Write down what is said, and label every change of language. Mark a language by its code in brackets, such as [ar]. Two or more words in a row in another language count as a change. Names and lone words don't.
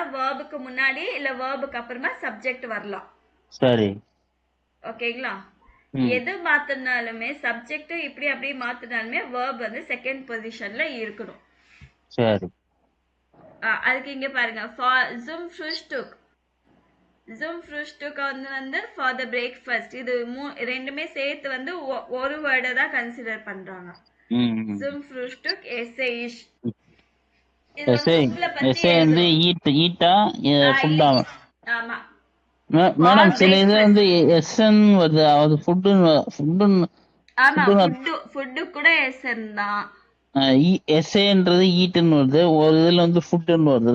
[ta] வேர்புக்கு முன்னாடி இல்ல வேர்புக்கு அப்புறமா சப்ஜெக்ட் வரலாம். சரி. ஓகேங்களா? ம் எது மாத்தினாலுமே சப்ஜெக்ட் இப்படி அப்படியே மாத்தினாலுமே வேர்ப் வந்து செகண்ட் பொசிஷன்ல இருக்கணும். சரி. அதுக்கு இங்க பாருங்க [de] zum Frühstück. zum Frühstück [en] வந்து for the breakfast. [ta] இது ரெண்டுமே சேர்த்து வந்து ஒரு வேர்டை தான் கன்சிடர் பண்றாங்க. ம் [de] zum Frühstück esse ich. [ta] இது வந்து எஸ்ஏ உங்களை பத்தி எஸ்ஏ வந்து எழுதுறோம். ஈட்டா ஃபுட்டா? ஆமா. மேடம் for சில இது breakfast. வந்து எஸ்என் வருது, அது ஃபுட்டுன்னு ஆமா, ஃபுட்டுன்னு ஃபுட்டு கூட எஸ்என் தான். எஸ்ஏன்றது ஈட்டுன்னு வருது, ஒரு இதுல வந்து ஃபுட்டுன்னு வருது.